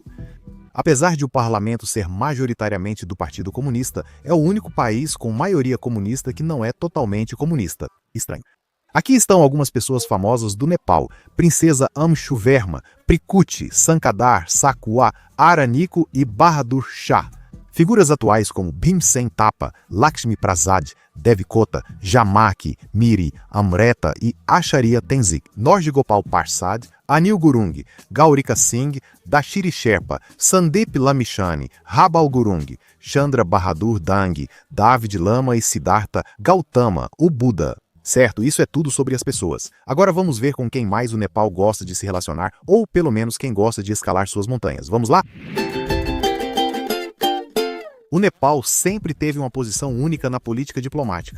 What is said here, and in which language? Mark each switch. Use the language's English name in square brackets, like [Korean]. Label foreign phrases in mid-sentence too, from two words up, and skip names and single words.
[Portuguese] Apesar de o parlamento ser majoritariamente do Partido Comunista, é o único país com maioria comunista que não é totalmente comunista. Estranho. Aqui estão algumas pessoas famosas do Nepal: Princesa Amshuverma, Prikuti, Sankadar, Sakua, Aranico e Bahadur Shah. Figuras atuais como Bhimsen Thapa, Lakshmi Prasad, Devikota, Jamaki, Miri, Amreta e Acharya Tenzing, Norge Gopal Parsad, Anil Gurung, Gaurika Singh, Dashiri Sherpa, Sandeep Lamishani, Rabal Gurung, Chandra Bahadur Dang, David Lama e Siddhartha Gautama, o Buda. Certo, isso é tudo sobre as pessoas. Agora vamos ver com quem mais o Nepal gosta de se relacionar, ou pelo menos quem gosta de escalar suas montanhas. Vamos lá? O Nepal sempre teve uma posição única na política diplomática.